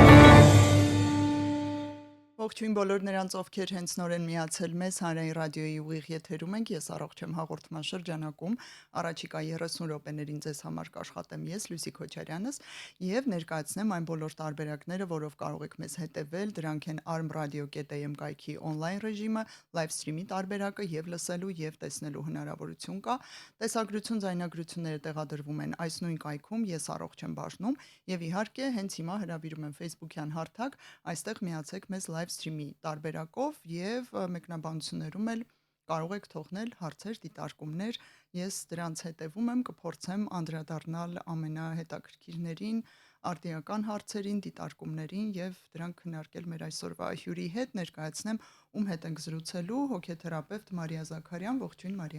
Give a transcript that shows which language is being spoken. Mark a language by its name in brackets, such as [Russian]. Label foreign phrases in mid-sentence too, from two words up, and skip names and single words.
[Armenian] Ողջույն բոլոր նրանց, ովքեր հենց նորեն միացել մեզ Հանրային ռադիոյի ուղիղ եթերում ենք, ես առողջ եմ հաղորդման շրջանակում, առաջիկա 30 րոպեներին ձեզ համար կաշխատեմ ես Լուսիկ Քոչարյանս եւ ներկայացնեմ այն բոլոր տարբերակները, որով կարող եք մեզ հետևել, դրանք են armradio.am կայքի on-line ռեժիմը, [English] live stream- [Armenian] ի տարբերակը եւ լսելու եւ տեսնելու հնարավորություն կա։ Տեսագրություն, ձայնագրությունները տեղադրվում են այս նույն կայքում, ես առողջ եմ բաժնում եւ իհարկե հենց հիմա հրավիրում եմ Facebook-յան հարթակ, այստեղ միացեք մեզ [English] live stream- [Armenian] ի տարբերակով եւ մեկնաբանություններում էլ կարող եք թողնել հարցեր, դիտարկումներ։ Ես դրանց հետևում եմ, կփորձեմ անդրադառնալ ամենահետաքրքիրներին, արդիական հարցերին, դիտարկումներին եւ դրանք քննարկել մեր այսօրվա հյուրի հետ, ներկայացնեմ ում հետ ենք զրուցելու, հոգեթերապևտ Մարիա Զաքարյան, ողջույն Մարիա։